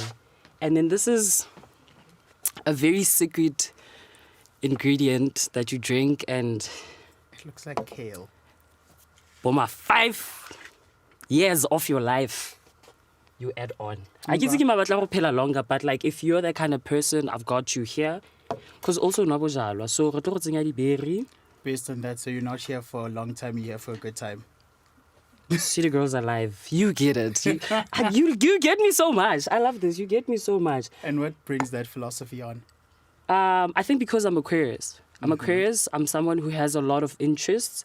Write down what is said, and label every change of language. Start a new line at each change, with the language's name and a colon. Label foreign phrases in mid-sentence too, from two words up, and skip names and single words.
English: And then this is a very secret ingredient that you drink and... It looks like kale. Boma, 5 years of your life you add on. I can think about longer, but if you're that kind of person, I've got you here. Because also nabojalwa.
Tswana: So re tlo go tsenya berry.
English: Based on that, so you're not here for a long time, you're here for a good time. City girls alive. You get it. You get me so much. I love this. You get me so much. And what brings that philosophy on? I think because I'm Aquarius. I'm someone who has a lot of interests.